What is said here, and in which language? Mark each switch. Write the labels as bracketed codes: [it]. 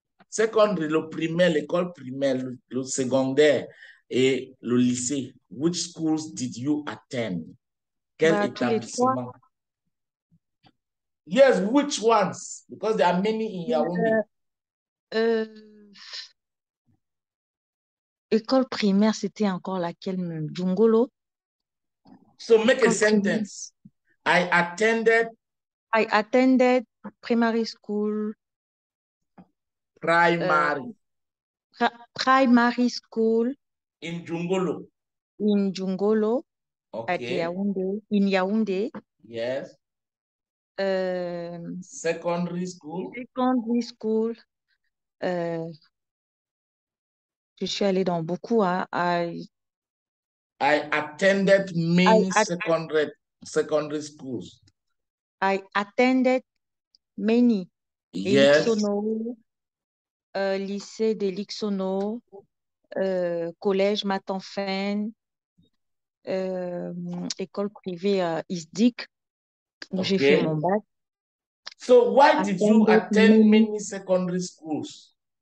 [fr] Secondary, le primaire, l'école primaire, le secondaire et le lycée. [en] Which schools did you attend? [fr] Quel établissement? [en] Yes, which ones? Because there are many in Yaoundé. [fr] École primaire, c'était encore laquelle même? Djungolo? [en] So make a sentence. I attended primary school. Primary. Primary school. In Djungolo. In Djungolo. Okay. At Yaoundé. In Yaoundé. Yes. Secondary school. Secondary school. [fr] Je suis allée dans beaucoup. [en] I attended many secondary schools. I attended many. Yes. [fr] Elixono, lycée de Lixono. collège Matenfen, école privée ISDIC, où j'ai fait mon bac. [en] So why did you attend many secondary schools?